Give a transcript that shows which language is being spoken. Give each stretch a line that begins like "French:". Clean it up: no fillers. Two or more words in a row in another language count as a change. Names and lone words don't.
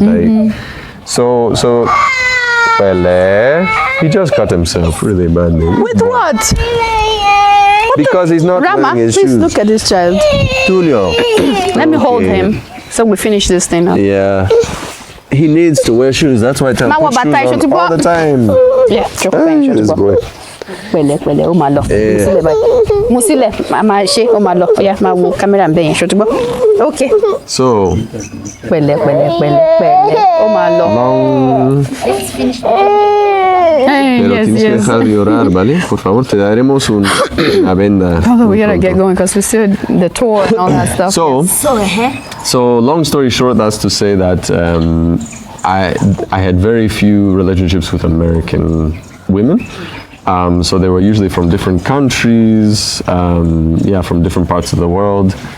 English: So, Pele, he just cut himself really badly. With what? Because he's not Rama, wearing his please shoes. look at this child. Tulio. Let me hold Okay. him so we finish this thing up. Yeah. He needs to wear shoes. That's why I tell him Mawa put shoes bata, on should all the time. Yeah, sure. Hey, this boy.
Yoruba: Pẹ̀lẹ́ pẹ̀lẹ́ ó máa lọ. Musile báyìí. Musile máa ṣe ó máa lọ. Ó yá máa wo kámẹ́rà ń bẹ̀ yẹn ṣó ti gbọ́.
English: Okay. So,
Yoruba: Pẹ̀lẹ́ ó máa lọ.
English: long. Hey,
Spanish: Pero
English: yes,
Spanish: tienes que
English: yes.
Spanish: dejar de llorar, ¿vale? Por favor, te daremos una venda.
English: Pablo, we
Spanish: muy
English: gotta
Spanish: pronto.
English: get going because we still the tour and all that stuff. So long story short, that's to say that I had very few relationships with American women. So they were usually from different countries, from different parts of the world.